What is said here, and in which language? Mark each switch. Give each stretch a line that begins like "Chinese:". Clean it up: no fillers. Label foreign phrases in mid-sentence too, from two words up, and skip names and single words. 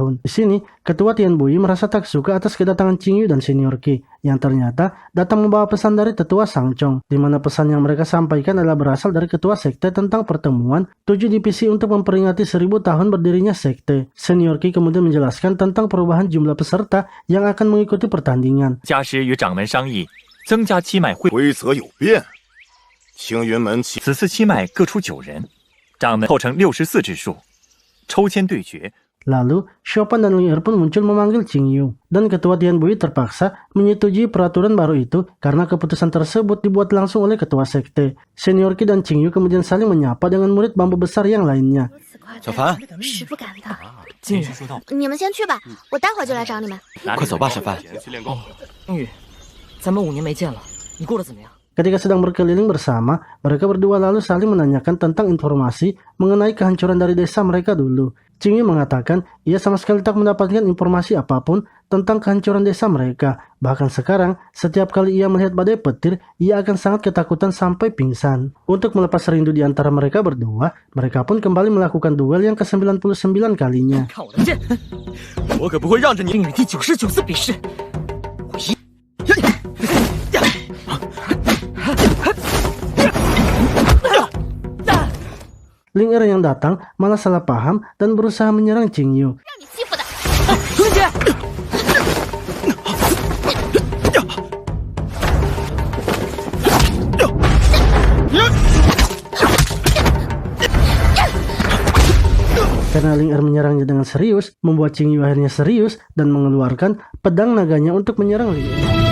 Indonesian: Di sini, Ketua Tianbui merasa tak suka atas kedatangan Qingyu dan Senior Qi, yang ternyata datang membawa pesan dari Tetua Sangchong, di mana pesan yang mereka sampaikan adalah berasal dari Ketua Sekte tentang pertemuan 7 divisi untuk memperingati 1000 tahun berdirinya Sekte. Senior Qi kemudian menjelaskan tentang perubahan jumlah peserta yang akan mengikuti pertandingan.
Chinese: 加时与掌门商议，增加七脉会。规则有变，青云门此次七脉各出9人，掌门凑成64之数，抽签对决。
Indonesian: Lalu, Xiaopan dan Ling Er pun muncul memanggil Qingyu, dan Ketua Tianbui terpaksa menyetujui peraturan baru itu karena keputusan tersebut dibuat langsung oleh Ketua Sekte. Senior Qi dan Qingyu kemudian saling menyapa dengan murid bambu besar yang lainnya.
Chinese: 小凡，是不敢的。金宇说道你们先去吧，我待会儿就来找你们。快走吧，小凡。前去练功。英宇，咱们5年没见了，你过得怎么样？
Indonesian: Ketika sedang berkeliling bersama, mereka berdua lalu saling menanyakan tentang informasi mengenai kehancuran dari desa mereka dulu. Qingyu mengatakan ia sama sekali tak mendapatkan informasi apapun tentang kehancuran desa mereka. Bahkan sekarang, setiap kali ia melihat badai petir, ia akan sangat ketakutan sampai pingsan. Untuk melepas rindu di antara mereka berdua, mereka pun kembali melakukan duel yang ke-99 kalinya.
Chinese: 看我的剑！我可不会让着你。英宇第99次比试，
Indonesian: Ling Er yang datang malah salah paham dan berusaha menyerang Qingyu.
Chinese: 让你欺负的。春姐，
Indonesian: Karena Ling Er menyerangnya dengan serius, membuat Qingyu akhirnya serius dan mengeluarkan pedang naganya untuk menyerang Ling Er.